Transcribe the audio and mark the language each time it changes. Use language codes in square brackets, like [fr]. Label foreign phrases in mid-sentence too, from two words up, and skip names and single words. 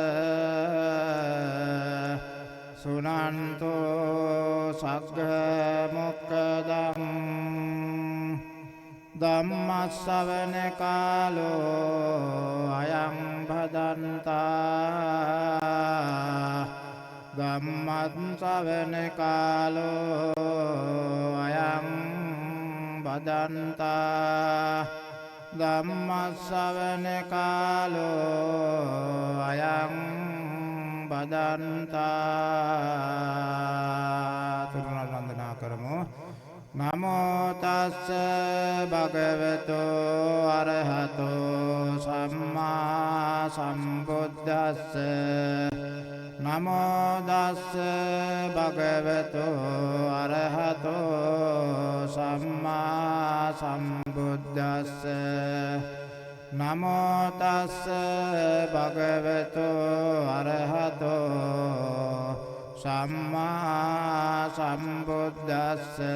[pi] सुनन्तु सग्गमुक्तम् ධම්මස්සවන කාලෝ අයං භදන්තා ධම්මස්සවන කාලෝ අයං භදන්තා ධම්මස්සවන කාලෝ අයං භදන්තා [si] තුරුණල් වන්දනා කරමු [pi] නමෝ තස්ස භගවතු අරහතෝ සම්මා සම්බුද්දස්ස නමෝ තස්ස භගවතු අරහතෝ සම්මා සම්බුද්දස්ස නමෝ තස්ස භගවතු අරහතෝ සම්මා සම්බුද්දස්ස